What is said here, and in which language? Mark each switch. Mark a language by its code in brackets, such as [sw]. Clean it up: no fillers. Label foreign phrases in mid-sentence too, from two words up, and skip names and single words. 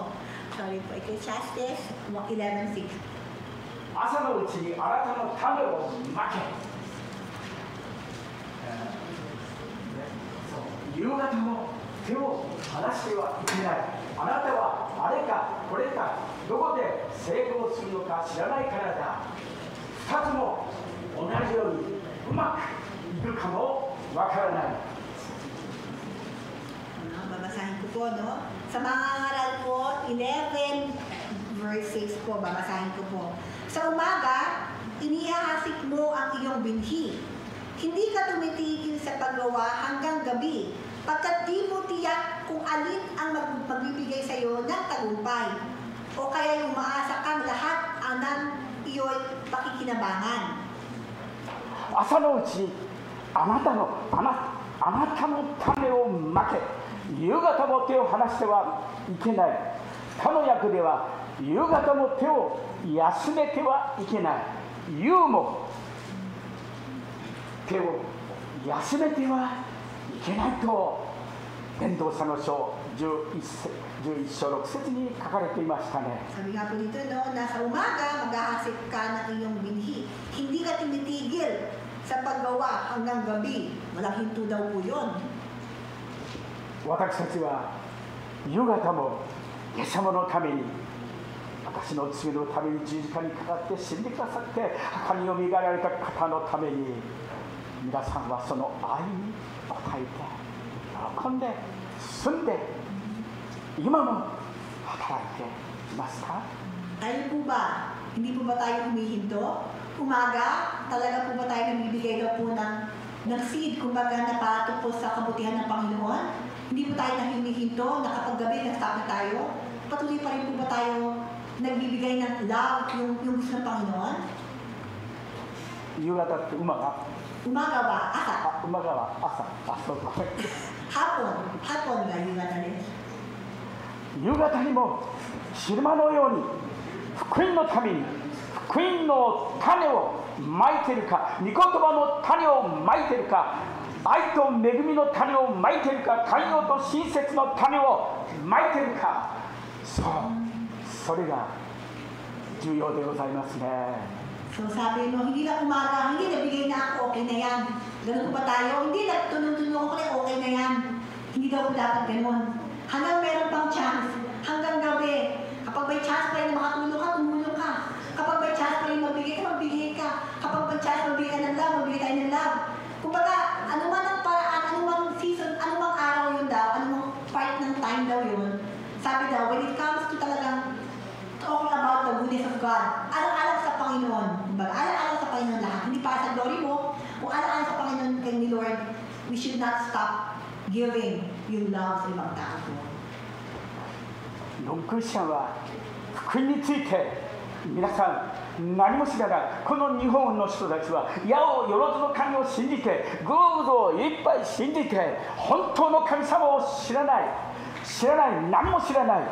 [tl] Sorry po, Ecclesiastes 11:6. [ja] 朝のうちにあなたの種をまけ、夕方も手を離してはいけない。あなたはあれかこれかどこで成功するのか知らないからだ。2つも同じようにうまくいくかもわからない。 [tl] Babasahin ko po, no? Sa mga aral po, 11 verses po, babasahin ko po. Sa umaga, inihahasik mo ang iyong binhi. Hindi ka tumitigil sa paggawa hanggang gabi, pagkat di mo tiyak kung alin ang magbibigay sa iyo ng tagumpay. O kaya yung umaasa kang lahat ng iyo'y pakikinabangan. [ja] 朝のうちにあなたの種をまけ、夕方も手を離してはいけない。他の訳では夕方も手を休めてはいけない。夕も手を休めてはいけないと伝道者の書11章6節に書かれていましたね。 [tl] Sabi nga po dito, no, na sa umaga maghahasik ka ng iyong binhi. Hindi ka timitigil sa paggawa hanggang gabi. Walang hinto daw po yun. [ja] 私たちは夕方もイエス様のために、私の罪のために十字架にかかって死んでくださって墓によみがえられた方のために、皆さんはその愛に応えて喜んで住んで今も働いていますか？ [tl] Tayo po ba? Hindi po ba tayo humihinto? Umaga, talaga po ba tayo namibigay daw po ng seed, kumbaga na patupos sa kabutihan ng Panginoon? Hindi po tayo nahihinto na kapag gabi nagstop na tayo? Patuloy pa rin po ba tayo nagbibigay ng love, yung gusto ng Panginoon? [ja] 夕方って馬が [tl] Umaga ba? Asa? [ja] 馬が朝、そうか Haponが夕方です。夕方にも昼間のように福音のために福音の種をまいてるか、御言葉の種をまいてるか、愛と恵みの種をまいてるか、寛容と親切の種をまいてるか、それが重要でございますね。 [tl] So sabi mo, hindi na umaga, hindi nabigay na ako, okay na yan. Ganun pa tayo, hindi na tunong-tunong ako na okay na yan. Hindi daw po dapat ganun. Hanggang meron pang chance, hanggang gabi. Kapag may chance pa rin na makatulong ka, tumulong ka. Kapag may chance pa rin magbigay ka. Kapag may chance magbigay ka ng love, magbigay tayo ng love. Kumbaga, ano man ang paraan, ano man season, ano mang araw yun daw, ano mang part ng time daw yun. Sabi daw, [en] when it comes to talagang goodness of God. [tl] Alang-alang sa Panginoon. Kumbaga, alang-alang sa Panginoon lahat. Hindi para sa glory mo. Kung alang-alang sa Panginoon kay ni Lord, [en] we should not stop giving [tl] yung love sa ibang tao. [ja] ノンクリスチャンは福音について皆さん何も知らない。この日本の人たちは八百万の神を信じて、偶像をいっぱい信じて、本当の神様を知らない、何も知らない。